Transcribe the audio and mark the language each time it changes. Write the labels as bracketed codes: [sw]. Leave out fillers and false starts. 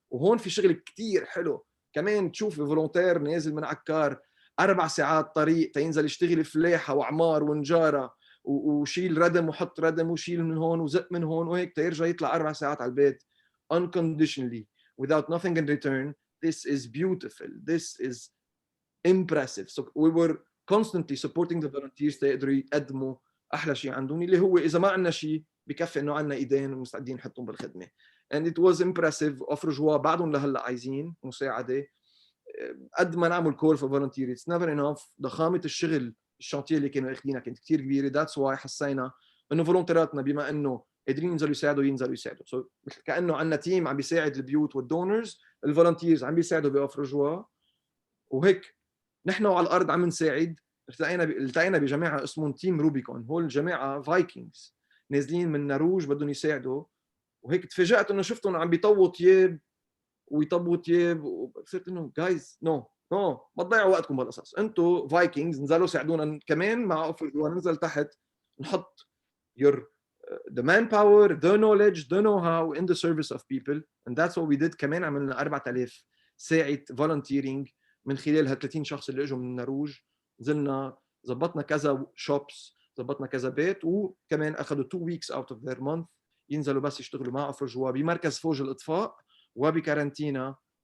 [ar] وهون في شغل كثير حلو كمان، تشوف فولونتير نازل من عكار 4 ساعات طريق تينزل يشتغل فلاحه وعمار ونجاره وشيل ردم وحط ردم وشيل من هون وزق من هون وهيك تيرجع يطلع 4 ساعات على البيت [en] unconditionally without nothing in return. This is beautiful. This is impressive. So we were constantly supporting the volunteers [ar] تيقدروا يقدموا احلى شيء عندهم، اللي هو اذا ما عندنا شيء بكفي انه عندنا ايدين ومستعدين نحطهم بالخدمه. [en] and it was impressive. [ar] افرجوا بعدهم لهلا عايزين مساعده. قد ما نعمل كول [en] for volunteers it's never enough. [ar] ضخامه الشغل الشانتيه اللي كانوا اخذينها كانت كثير كبيره. that's why حسينا انه فولونتيراتنا بما انه قادرين ينزلوا ينزلوا يساعدوا. so كانه عندنا تيم عم بيساعد البيوت والدونرز، الفولنتيرز عم بيساعدوا بافرجوا، وهيك نحن على الارض عم نساعد. التقينا بجماعه اسمهم تيم روبيكون. هول الجماعه فايكنجز نازلين من نروج بدهم يساعدوا، وهيك تفاجأت انه شفتهم عم بيطووا ثياب ويطبوا ثياب وصرت انه جايز نو ما تضيعوا وقتكم بهالقصص، انتم فايكنجز نزلوا ساعدونا كمان مع افرجوا. ننزل تحت نحط [en] the manpower, the knowledge, the know-how in the service of people, and that's what we did. [ar] كمان عملنا 4000 ساعة volunteering من خلال ها 30 شخص اللي اجوا من النروج. نزلنا زبطنا كذا shops، زبطنا كذا بيت، وكمان اخذوا [en] 2 weeks out of their month [ar] ينزلوا بس يشتغلوا مع افرجوا بمركز فوج الاطفاء وبكارنتينا.